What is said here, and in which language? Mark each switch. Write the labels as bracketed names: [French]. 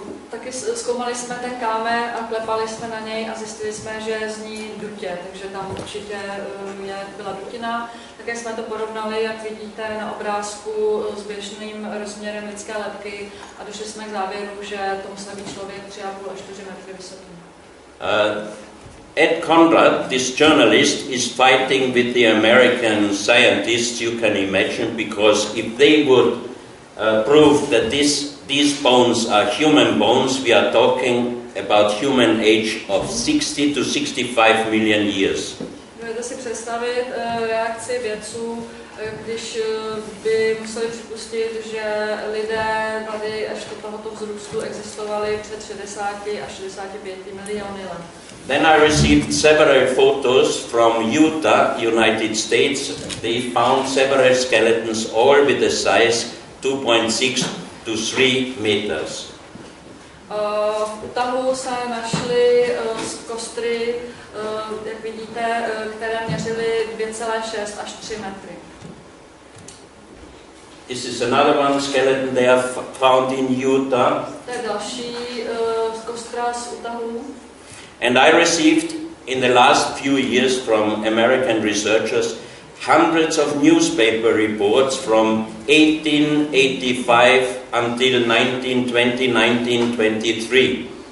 [Czech] Taky zkoumali jsme ten kámen a klepali jsme na něj a zjistili jsme, že zní dutě, takže tam určitě byla dutina. Také jsme to porovnali, jak vidíte na obrázku, s běžným rozměrem lidské lebky a došli jsme k závěru, že to musel být člověk 3,5 až 4 metry vysoký. [English] Ed Conrad, this journalist, is fighting with the American scientists, you can imagine, because if they would prove that these bones are human bones, we are talking about human age of 60 to 65 million years. [Czech] Můžete si představit reakci vědců, když by museli připustit, že lidé tady až do tohoto vzrůstu existovali před 60 až 65 miliony let. [English] Then I received several photos from Utah, United States. They found several skeletons, all with a size 2.6 to 3 meters. [Czech] V Utahu se našly kostry, jak vidíte, které měřily 2,6 až 3 metry. [English] This is another one skeleton they have found in Utah. [Czech] To je další kostra z Utahu. [English] And I received in the last few years from American researchers hundreds of newspaper reports from 1885 until 1920, 1923.